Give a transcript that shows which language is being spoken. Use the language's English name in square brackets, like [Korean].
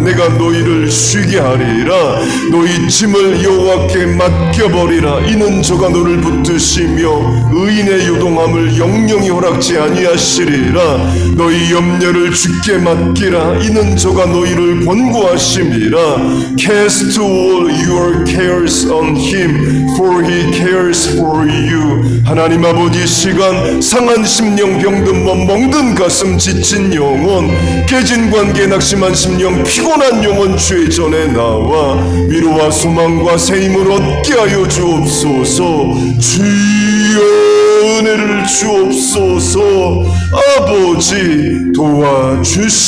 [Korean] 내가 너희를 쉬게 하리라. 너희 짐을 여호와께 맡겨버리라. 이는 저가 너를 붙드시며 의인의 요동함을 영영이 허락지 아니하시리라. 너희 염려를 주께 맡기라. 이는 저가 너희를 권고하심이라. [English] Cast all your cares on him for he cares for you. [Korean] 하나님 아버지 시간 상한 심령 병든 몸 멍든 가슴 지친 영혼 깨진 관계 낙심한 심령 피곤한 영혼 주의 전에 나와 위로와 소망과 새 힘을 얻게 하여 주옵소서. 주여 은혜를 주옵소서. 아버지 도와주시옵소서.